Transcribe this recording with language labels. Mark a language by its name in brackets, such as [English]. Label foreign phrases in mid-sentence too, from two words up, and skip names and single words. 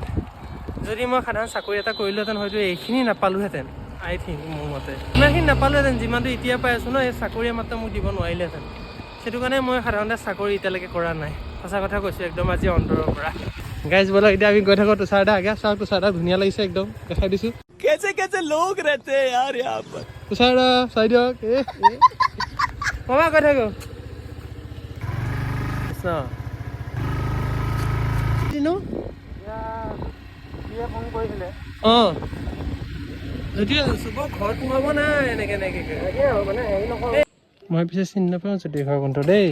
[Assamese] যদি মই সাধাৰণ চাকৰি এটা কৰিলোহেঁতেন হয়তো এইখিনি নাপালোহেঁতেন। [English] I think [Assamese] মোৰ মতে ইমানখিনি নাপালোহেঁতেন যিমানটো এতিয়া পাই আছোঁ ন। এই চাকৰিয়ে মাত্ৰ মোক দিব নোৱাৰিলেহেঁতেন। সেইটো কাৰণে মই সাধাৰণতে চাকৰি এতিয়ালৈকে কৰা নাই, সঁচা কথা কৈছোঁ একদম আজি অন্তৰৰ পৰা। গাইজ ব'লক এতিয়া আমি গৈ থাকোঁ তুষাৰদা আগে। চাওক তুষাৰদা ধুনীয়া লাগিছে একদম, দেখাই দিছোঁ। [Hindi] कैसे कैसे लोग रहते हैं यार यहाँ पर। [Assamese] तुषारदा চাই দিয়ক মামা কৈ থাকো অঁ এতিয়া চবৰ ঘৰত সোমাব নাই এনেকে মই পিছে চিনি নাপাওঁ জ্যোতি ঘৰ কোনটো দেই।